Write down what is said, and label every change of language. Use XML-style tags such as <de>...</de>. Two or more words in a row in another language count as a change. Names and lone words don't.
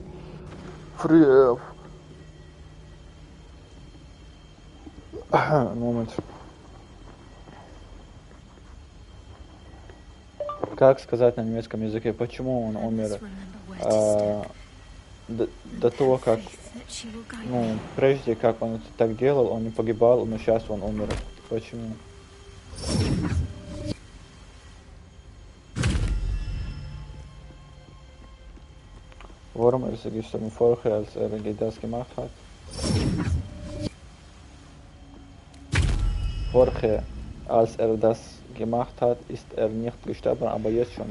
<de>Früher. Moment.</de> <ru>Как сказать на немецком языке, почему он</ru> <en>I</en> <ru>умер</ru> <en>must remember where to step</en> <ru>до того,</ru> <en>and</en> <ru>как,</ru> <en>have faith that she will guide me.</en> <ru>прежде как он это так делал, он не погибал, но сейчас он умер. Почему?</ru> <de>Warum ist er gestorben vorher, als er das gemacht hat? Vorher, als er das gemacht hat, ist er nicht gestorben, aber jetzt schon.</de>